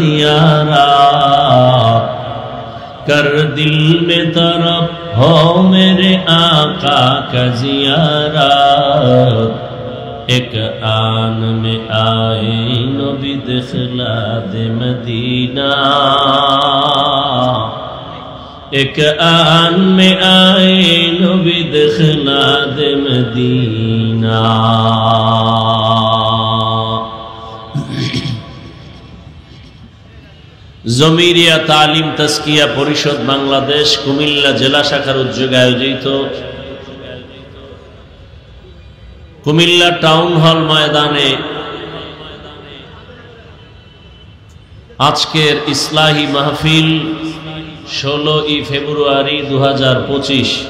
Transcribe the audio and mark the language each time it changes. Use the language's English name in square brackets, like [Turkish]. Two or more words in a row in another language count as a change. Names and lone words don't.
[Urdu] زیارت کر دل میں طرب ہو میرے آقا کا زیارت ایک آن میں آئے نبی دخلا دے مدینہ ایک آن میں آئے نبی دخلا دے مدینہ [Bangla] জমিরিয়া তালিম তাজকিয়া পরিষদ বাংলাদেশ কুমিল্লা জেলা শাখার উদ্যোগে আয়োজিত কুমিল্লা টাউন হল ময়দানে আজকের ইসলাহি মাহফিল 16ই ফেব্রুয়ারি 2025।